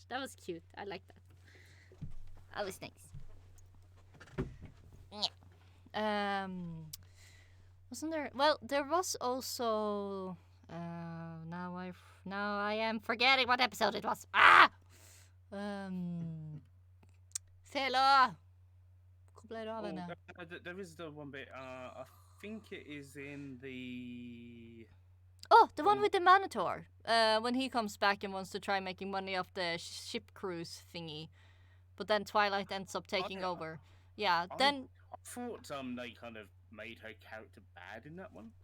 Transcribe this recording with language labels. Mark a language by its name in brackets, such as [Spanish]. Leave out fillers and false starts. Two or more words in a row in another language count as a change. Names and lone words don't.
[English] That was cute. I like that. That was nice. Yeah. Wasn't there? Well, there was also. Now I am forgetting what episode it was. Ah. Fela. [Norwegian] Hvor ble det av henne? [English] There is the one bit. I think it is in the. Oh, the one with the Minotaur. When he comes back and wants to try making money off the ship cruise thingy, but then Twilight ends up taking over. Yeah, then. I thought they kind of made her character bad in that one.